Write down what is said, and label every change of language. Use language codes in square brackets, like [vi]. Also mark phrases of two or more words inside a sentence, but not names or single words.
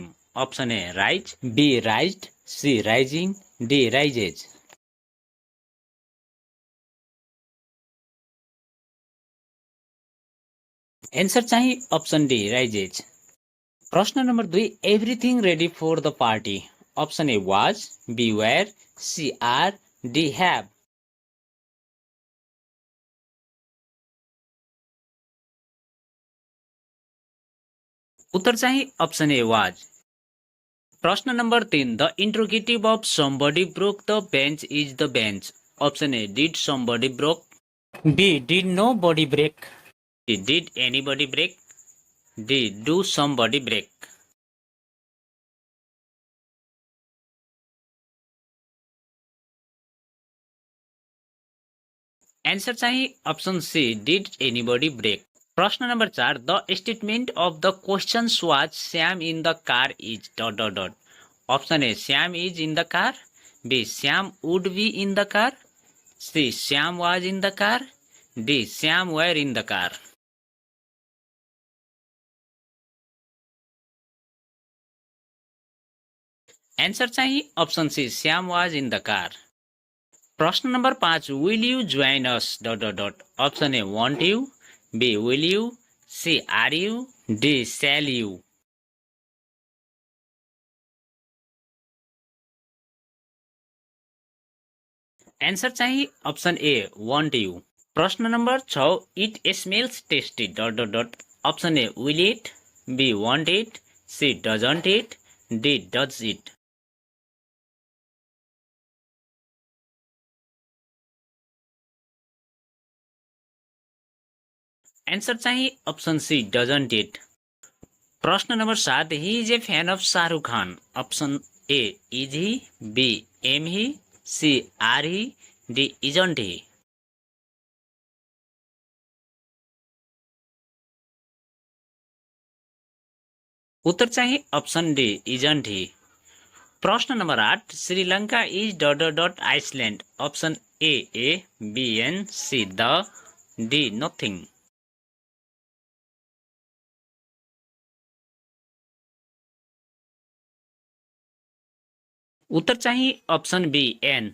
[en] अप्सन ए राइज, बी राइज्ड, सी राइजिङ, डी राइजेज। Answer चाहिँ option D rises। प्रश्न number 2, everything ready for the party। Option A was, B were, C are, D have. [ne] उत्तर चाहिँ [en] option A was. प्रश्न number 3, the interrogative of somebody broke the bench is the bench। Option A did somebody broke, B did nobody break, C did anybody break, D do somebody break. Answer चाहिँ option C did anybody break। प्रश्न number 4, the statement of the questions was Shyam in the car is dot dot dot। Option A Shyam is in the car, B Shyam would be in the car, C Shyam was in the car, D Shyam were in the car. Answer चाहिँ option C Shyam was in the car। प्रश्न number 5, will you join us dot dot dot। Option A want you, B will you, C are you, D sell you. Answer चाहिँ option A want you। प्रश्न number 6, it smells tasty dot dot dot। Option A will it, B want it, C doesn't it, D does it. Answer चाहिँ option C doesn't it। प्रश्न number 7, he is a fan of Shah Rukh Khan। Option A is he, B am he, C are he, D isn't he. [ne] उत्तर चाहिँ [en] option D isn't he. प्रश्न number 8, Sri Lanka is dot dot dot island। Option A B an, C the, D nothing. [ne] उत्तर चाहिँ [en] option B an.